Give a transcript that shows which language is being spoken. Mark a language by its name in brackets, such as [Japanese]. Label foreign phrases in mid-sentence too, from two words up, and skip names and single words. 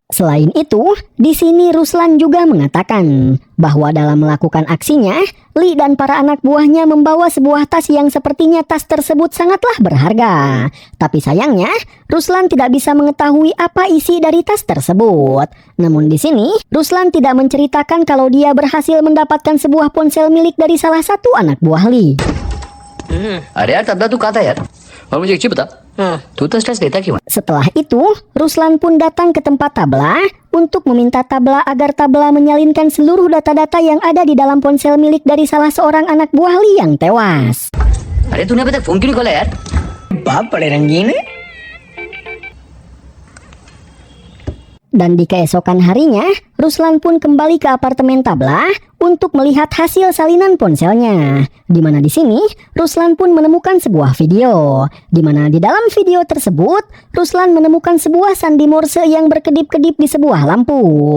[Indonesian] Selain itu, di sini Ruslan juga mengatakan bahwa dalam melakukan aksinya, Lee dan para anak buahnya membawa sebuah tas yang sepertinya tas tersebut sangatlah berharga. Tapi sayangnya, Ruslan tidak bisa mengetahui apa isi dari tas tersebut. Namun di sini, Ruslan tidak menceritakan kalau dia berhasil mendapatkan sebuah ponsel milik dari salah satu anak buah Lee. [Hindi] अरे यार तबला तू कहा था यार और मुझे एक चीज बता तू तो स्ट्रेस देता क्यों है? [Indonesian] Setelah itu, Ruslan pun datang ke tempat Tabla untuk meminta Tabla agar Tabla menyalinkan seluruh data-data yang ada di dalam ponsel milik dari salah seorang anak buah Lee yang tewas. [Hindi] अरे तूने अभी तक फोन क्यों नहीं खोला यार? बाप बड़े रंगीन है। [Indonesian] Dan di keesokan harinya, Ruslan pun kembali ke apartemen Tabla untuk melihat hasil salinan ponselnya. Di mana di sini, Ruslan pun menemukan sebuah video. Di mana di dalam video tersebut, Ruslan menemukan sebuah sandi Morse yang berkedip-kedip di sebuah lampu.